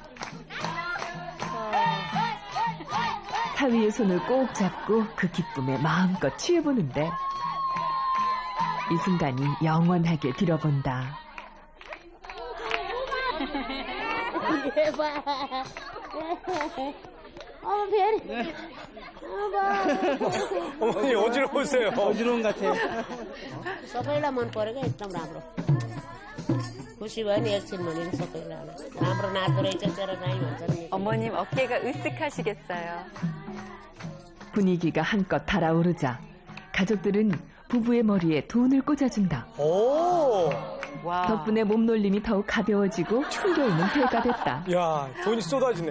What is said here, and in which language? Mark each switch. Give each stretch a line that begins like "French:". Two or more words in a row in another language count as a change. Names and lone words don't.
Korean: 사위의 손을 꼭 잡고 그 기쁨에 마음껏 취해보는데 이 순간이 영원하게 빌어본다. 어머니 어지러우세요. 어지러운 것 같아요.
Nepali: सबैलाई मन परेको एकदम राम्रो खुसी भयो नि एकछिन भनेर सबैजना राम्रो नाच्दो रहेछ तेरो राई भन्छ नि
Korean: 어머님 어깨가 으쓱하시겠어요. 분위기가 한껏 달아오르자 가족들은 부부의 머리에 돈을 꽂아준다. 와. 덕분에 몸놀림이 더욱 가벼워지고 흥겨움은 배가 됐다. 야, 돈이 쏟아지네.